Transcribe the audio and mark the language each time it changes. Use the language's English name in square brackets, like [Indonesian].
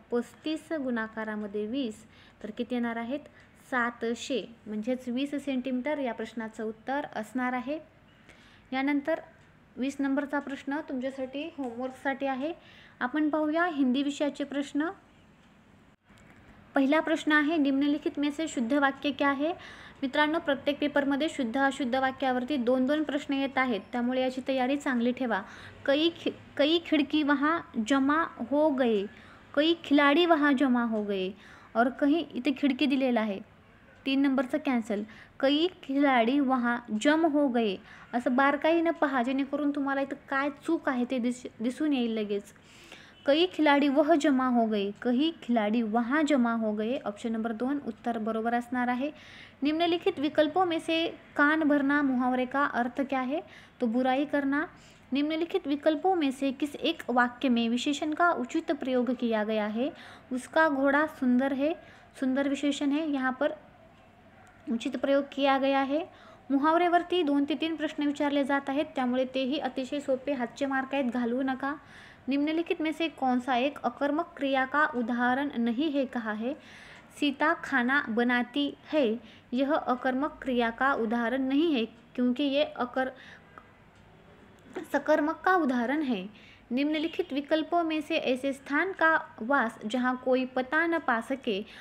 [Marathi] 35 गुणाकारामध्ये 20 तर किती येणार आहेत? 700 म्हणजेच 20 सेंटीमीटर या प्रश्नाचं उत्तर असणार आहे. यानंतर 20 नंबरचा प्रश्न तुमच्यासाठी होमवर्कसाठी आहे. आपण पाहूया हिंदी विषयाचे प्रश्न. पहिला प्रश्न आहे [Hindi] निम्नलिखित में से शुद्ध वाक्य क्या है? [Marathi] मित्रांनो प्रत्येक पेपरमध्ये शुद्ध अशुद्ध वाक्यावरती 2-2 प्रश्न येत आहेत त्यामुळे याची तयारी चांगली ठेवा. [Hindi] कई खिड़की वहाँ जमा हो गए. कई खिलाडी वहाँ जमा हो गए. [Marathi] और कहीं इथे खिडकी दिलेला आहे 3 नंबरचं कॅन्सल. [Hindi] कई खिलाडी वहाँ जम हो गए. [Marathi] असं बारकाईनं पहा जेणेकरून तुम्हाला इथं काय चूक आहे ते दिसून येईल लगेच. [Hindi] कई खिलाडी वह जमा हो गए. कई खिलाडी वहाँ जमा हो गए. [Marathi] ऑप्शन नंबर 2 उत्तर बरोबर असणार आहे. [Hindi] निम्नलिखित विकल्पों में से कान भरना मुहावरे का अर्थ क्या है? तो बुराई करना. निम्नलिखित विकल्पों में से किस एक वाक्य में विशेषण का उचित प्रयोग किया गया है? उसका घोड़ा सुंदर है. सुंदर विशेषण है, यहाँ पर उचित प्रयोग किया गया है. [Marathi] मुहावरेवरती 2 ते 3 प्रश्न विचारले जात आहेत त्यामुळे तेही अतिशय सोपे हातचे मार्क आहेत, घालवू नका. [Hindi] निम्नलिखित में से कौन सा एक अकर्मक क्रिया का उदाहरण नहीं है कहा है? सीता खाना बनाती है. यह अकर्मक क्रिया का उदाहरण नहीं है क्योंकि ये सकर्मक का उदाहरण है. निम्नलिखित विकल्पों में से ऐसे स्थान का वास जहाँ कोई पता न पा सके.